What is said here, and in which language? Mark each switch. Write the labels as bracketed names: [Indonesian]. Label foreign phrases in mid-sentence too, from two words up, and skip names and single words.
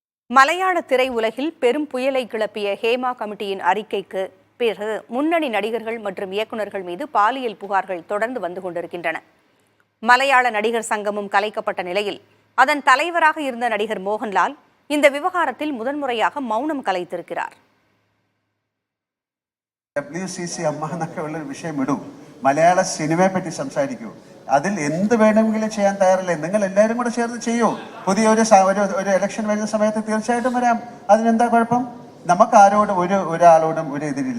[Tamil] மலையாள திரையுலகில் பெரும் புயலை கிளப்பிய ஹேமா கமிட்டியின் அறிக்கைக்கு பிறகு முன்னணி நடிகர்கள் மற்றும் இயக்குநர்கள் மீது பாலியல் புகார்கள் தொடர்ந்து வந்து கொண்டிருக்கின்றன. மலையாள நடிகர் சங்கமும் கலைக்கப்பட்ட நிலையில் அதன் தலைவராக இருந்த நடிகர் மோகன்லால் இந்த விவகாரத்தில் முதன்முறையாக மௌனம் கலைத்திருக்கிறார். [Malayalam] WCC അമ്മ എന്നൊക്കെ ഉള്ളൊരു വിഷയം വിടൂ, മലയാള സിനിമയെ പറ്റി സംസാരിക്കൂ. അതിൽ എന്ത് വേണമെങ്കിലും ചെയ്യാൻ തയ്യാറല്ലേ? നിങ്ങൾ എല്ലാവരും കൂടെ ചേർന്ന് ചെയ്യൂ. പുതിയ ഒരു ഇലക്ഷൻ വരുന്ന സമയത്ത് തീർച്ചയായിട്ടും വരാം. അതിനെന്താ കുഴപ്പം? നമുക്ക് ആരോടും ഒരാളോടും ഒരു എതിരില്ല.